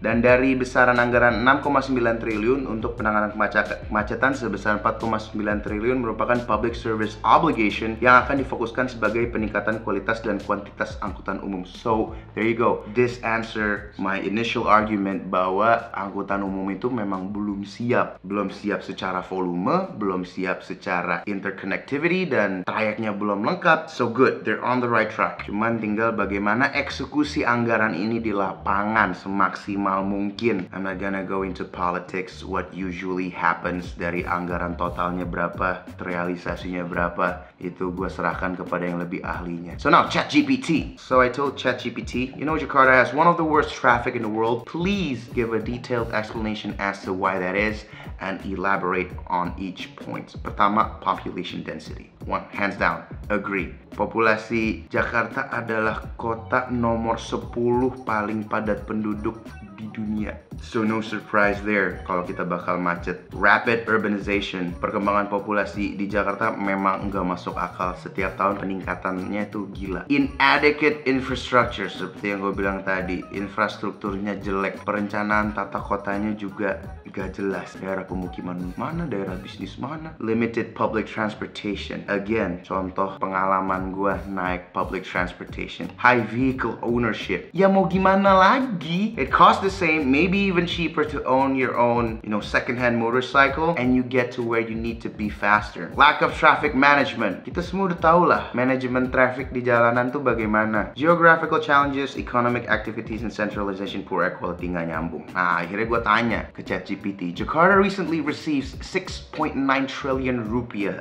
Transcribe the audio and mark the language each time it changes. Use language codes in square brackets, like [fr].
[id] Dan dari besaran anggaran 6,9 triliun untuk penanganan kemacetan sebesar 4,9 triliun merupakan public service obligation yang akan difokuskan sebagai peningkatan kualitas dan kuantitas angkutan umum. [en] So, there you go. This answer my initial argument [id] bahwa angkutan umum itu memang belum siap. Belum siap secara volume, belum siap secara interconnectivity, dan trayeknya belum lengkap. [en] So good, they're on the right track. [id] Cuman tinggal bagaimana eksekusi anggaran ini di lapangan semaksimal mungkin. [en] I'm not gonna go into politics, what usually happens [id] dari anggaran totalnya berapa, realisasinya berapa, itu gue serahkan kepada yang lebih ahlinya. [en] So now, ChatGPT. So I told ChatGPT, you know, Jakarta has one of the worst traffic in the world. Please give a detailed explanation as to why that is and elaborate on each point. [id] Pertama, [en] population density. One, hands down, agree. [id] Populasi Jakarta adalah kota nomor 10 paling padat penduduk di dunia. [en] So no surprise there [id] kalau kita bakal macet. Rapid urbanization, perkembangan populasi di Jakarta memang nggak masuk akal. Setiap tahun peningkatannya itu gila. Inadequate infrastructure, seperti yang gue bilang tadi, infrastrukturnya jelek. Perencanaan tata kotanya juga gak jelas. Daerah pemukiman mana, daerah bisnis mana. Limited public transportation. Again, contoh pengalaman gue naik public transportation. High vehicle ownership. Ya mau gimana lagi? [en] It costs the same, maybe even cheaper to own your own, second-hand motorcycle, and you get to where you need to be faster. Lack of traffic management. [id] Kita semua udah tahu lah, manajemen traffic di jalanan tuh bagaimana. [en] Geographical challenges, economic activities, and centralization, poor air quality, [id] nggak nyambung. Nah, akhirnya gue tanya ke ChatGPT. [en] Jakarta recently receives 6.9 trillion rupiah.